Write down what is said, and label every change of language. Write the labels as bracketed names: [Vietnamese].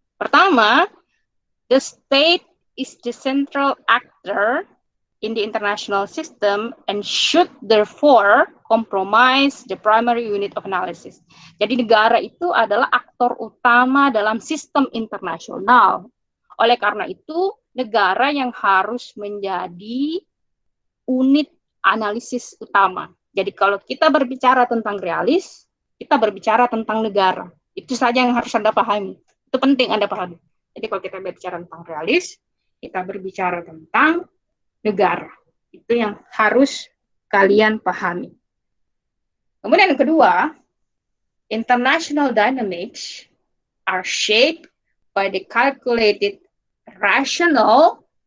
[Indonesian] Pertama, [English] the state is the central actor in the international system and should therefore compromise the primary unit of analysis. [Indonesian] Jadi negara itu adalah aktor utama dalam sistem internasional. Oleh karena itu, negara yang harus menjadi unit analisis utama. Jadi kalau kita berbicara tentang realis, kita berbicara tentang negara. Itu saja yang harus Anda pahami. Itu penting Anda pahami. Jadi kalau kita berbicara tentang realis, kita berbicara tentang negara. Itu yang harus kalian pahami. Kemudian yang kedua, [English] international dynamics are shaped by the calculated rational.